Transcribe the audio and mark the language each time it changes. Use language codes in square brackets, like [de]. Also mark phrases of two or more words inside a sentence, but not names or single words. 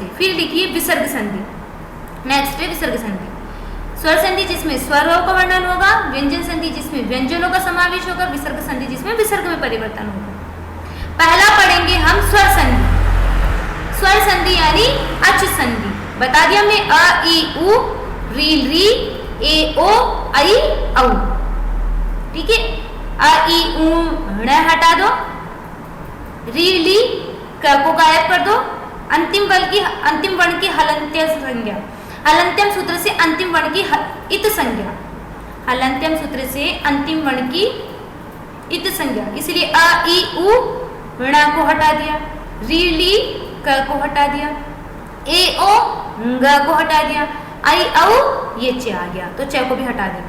[hi] फिर लिखिए विसर्ग संधि। नेक्स्ट है विसर्ग संधि। स्वर संधि जिसमें स्वरों का वर्णन होगा, व्यंजन संधि जिसमें व्यंजनों का समावेश होगा, विसर्ग संधि जिसमें विसर्ग में परिवर्तन होगा। पहला पढ़ेंगे हम स्वर संधि। स्वर संधि यानी अच संधि। बता दिया हमने अ ई उ, री री, ए ओ, आई औ। ठीक है, अ ई उ ण हटा दो, री ली क को गायब कर दो, अंतिम वर्ण की हलंत्य संज्ञा, हलंत्यम सूत्र से अंतिम वर्ण की इत संज्ञा, हलंत्यम सूत्र से अंतिम वर्ण की इत संज्ञा, इसलिए अ ई उ ण को हटा दिया, री ली क को हटा दिया, ए ओ ग को हटा दिया, आई औ ये च आ गया, तो च को भी हटा देंगे।